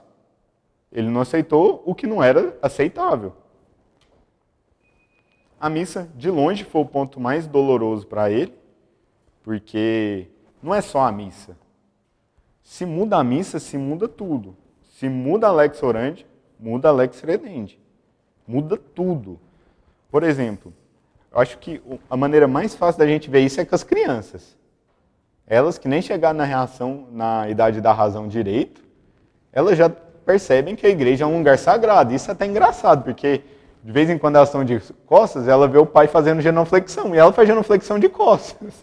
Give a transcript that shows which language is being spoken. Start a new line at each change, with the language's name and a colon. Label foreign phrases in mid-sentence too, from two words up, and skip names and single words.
Portuguese: Ele não aceitou o que não era aceitável. A missa, de longe, foi o ponto mais doloroso para ele, porque não é só a missa. Se muda a missa, se muda tudo. Se muda a
Latin: lex orandi,
Portuguese: muda a
Latin: lex credendi.
Portuguese: Muda tudo. Por exemplo, eu acho que a maneira mais fácil da gente ver isso é com as crianças. Elas que nem chegaram na idade da razão direito, elas já percebem que a igreja é um lugar sagrado. Isso é até engraçado, porque de vez em quando elas estão de costas, ela vê o pai fazendo genuflexão, e ela faz genuflexão de costas.